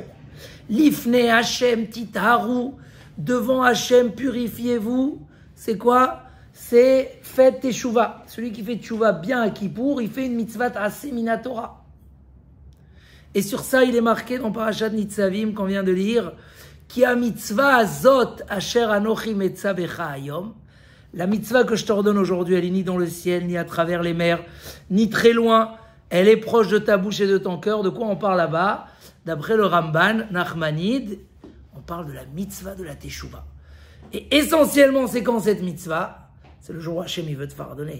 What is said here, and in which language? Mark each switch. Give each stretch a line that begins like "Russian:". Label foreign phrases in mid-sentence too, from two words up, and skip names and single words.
Hebrew: לפני השם תטהרו,
French: devant Hachem purifiez-vous. C'est quoi? C'est faites teshuva. Celui qui fait teshuva bien à Kippour, il fait une mitzvah assez minatora. Et sur ça, il est marqué dans Parashat Nitzavim qu'on vient de lire,
Hebrew: כי המצוה הזאת אשר אנכי מצוך היום.
French: La mitzvah que je t'ordonne aujourd'hui, elle est ni dans le ciel, ni à travers les mers, ni très loin. Elle est proche de ta bouche et de ton cœur. De quoi on parle là-bas? D'après le Ramban, Nachmanide, on parle de la mitzvah de la Teshuvah. Et essentiellement, c'est quand cette mitzvah? C'est le jour où Hachem, il veut te pardonner.